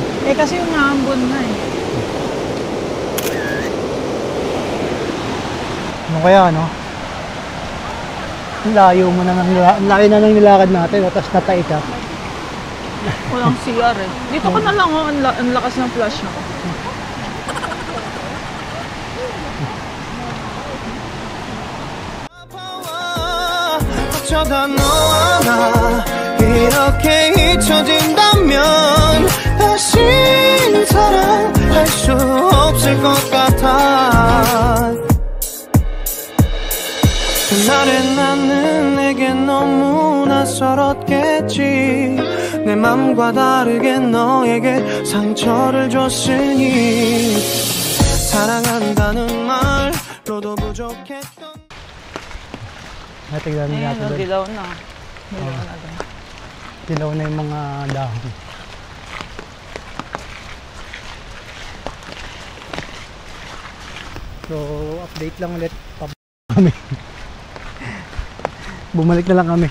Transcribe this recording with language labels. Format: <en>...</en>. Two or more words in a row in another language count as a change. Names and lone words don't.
<tl>Eh kasi yung naambon na eh. Ano kaya, no? Ang layo mo na ng nilakad natin. Tapos natay ka. Walang CR eh. Dito ko na lang oh, ang lakas ng flash mo.</tl> <ko>어쩌다 너와 나 이렇게 잊혀진다면 다시 사랑할 수 없을 것 같아 그날의 나는 내게 너무 낯설었겠지 내 맘과 다르게 너에게 상처를 줬으니 사랑한다는 말로도 부족했던</ko> <tl>Natignan Ayan, natin oh, doon. dilaw na. Dilaw na doon. Dilaw na yung mga dahon. So, update lang ulit. Kami. Bumalik na lang kami.</tl>